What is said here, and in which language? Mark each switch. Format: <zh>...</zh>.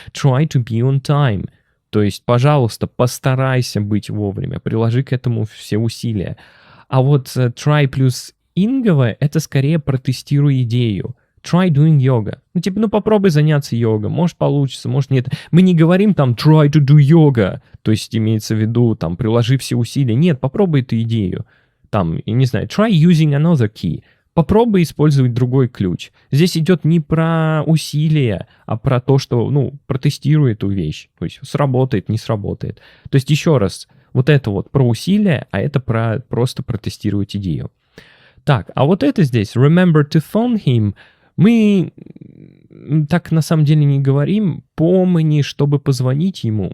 <en>Try to be on time.</en> <ru>То есть, пожалуйста, постарайся быть вовремя, приложи к этому все усилия. А вот try плюс инговое, это скорее протестируй идею.</ru> <en>Try doing yoga.</en> <ru>Ну, типа, ну, попробуй заняться йогой. Может, получится, может, нет. Мы не говорим там</ru> <en>try to do yoga.</en> <ru>То есть, имеется в виду, там, приложи все усилия. Нет, попробуй эту идею. Там, я не знаю,</ru> <en>try using another key.</en> <ru>Попробуй использовать другой ключ. Здесь идет не про усилия, а про то, что, ну, протестируй эту вещь. То есть, сработает, не сработает. То есть, еще раз, вот это вот про усилия, а это про просто протестировать идею. Так, а вот это здесь,</ru> <en>remember to phone him,</en> <ru>мы так на самом деле не говорим, помни, чтобы позвонить ему.</ru>